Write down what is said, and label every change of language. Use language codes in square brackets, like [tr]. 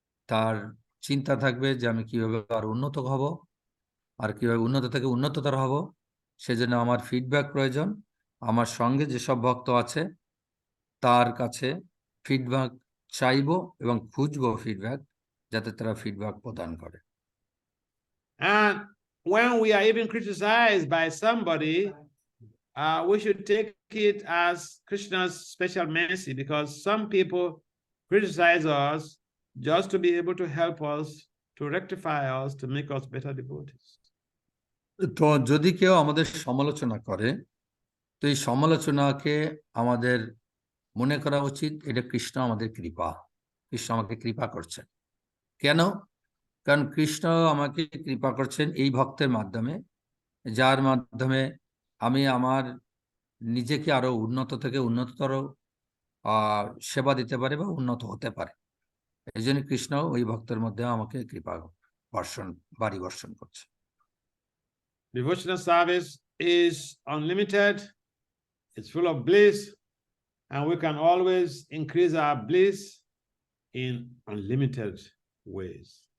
[bn] তার চিন্তা থাকবে যে আমি কিভাবে আরো উন্নত হব, আর কিভাবে উন্নত থেকে উন্নততর হব। সেজন্য আমার ফিডব্যাক প্রয়োজন। আমার সঙ্গে যেসব ভক্ত আছে তার কাছে ফিডব্যাক চাইবো এবং খুঁজবো ফিডব্যাক, যাতে তারা ফিডব্যাক প্রদান করে। [en] And when we are even criticized by somebody, we should take it as Krishna's special mercy, because some people criticize us just to be able to help us, to rectify us, to make us better devotees. [bn] তো যদি কেউ আমাদের সমালোচনা করে, তো এই সমালোচনাকে আমাদের মনে করা উচিত এটা কৃষ্ণ আমাদের কৃপা, কৃষ্ণ আমাকে কৃপা করছেন। কেন? কারণ কৃষ্ণ আমাকে কৃপা করছেন এই ভক্তের মাধ্যমে, যার মাধ্যমে আমি আমার নিজেকে আরো উন্নত থেকে উন্নততর সেবা দিতে পারি বা উন্নত হতে পারে। এই জন্য কৃষ্ণ ওই ভক্তের মধ্যে আমাকে কৃপা বাড়ি বর্ষণ করছে। [en] Devotional service is unlimited, it's full of bliss, and we can always increase our bliss in unlimited ways.